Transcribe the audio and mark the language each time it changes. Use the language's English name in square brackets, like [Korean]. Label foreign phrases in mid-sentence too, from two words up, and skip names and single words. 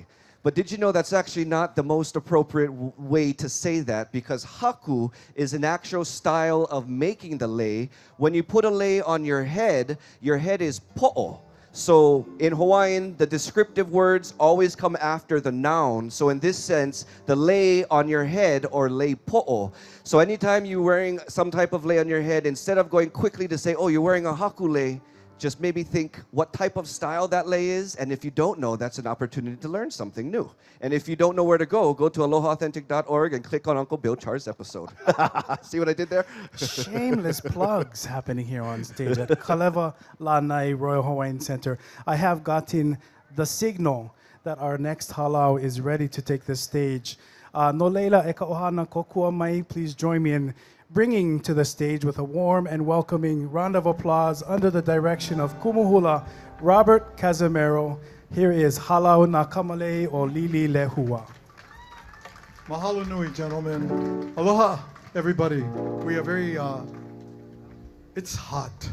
[English] But did you know that's actually not the most appropriate way to say that, because haku is an actual style of making the lei. When you put a lei on your head is po'o. So in Hawaiian, the descriptive words always come after the noun. So in this sense, the lei on your head, or [Hawaiian] lei po'o. [English] So anytime you're wearing some type of lei on your head, instead of going quickly to say, oh, you're wearing a hakule, just maybe think what type of style that lei is. And if you don't know, that's an opportunity to learn something new. And if you don't know where to go to alohaAuthentic.org and click on Uncle Bill Char's episode. See what I did there? Shameless plugs happening here on stage at Kalewa Lanai Royal Hawaiian Center. I have gotten the signal that our next halau is ready to take the stage. [Hawaiian] No leila e ka ohana kokua mai. [English] Please join me in bringing to the stage with a warm and welcoming round of applause under the direction of Kumuhula Robert Casimiro. Here is Halau na Kamale o Lili Lehua. [Hawaiian] Mahalo nui, [English] gentlemen. Aloha, everybody. We are very, it's hot.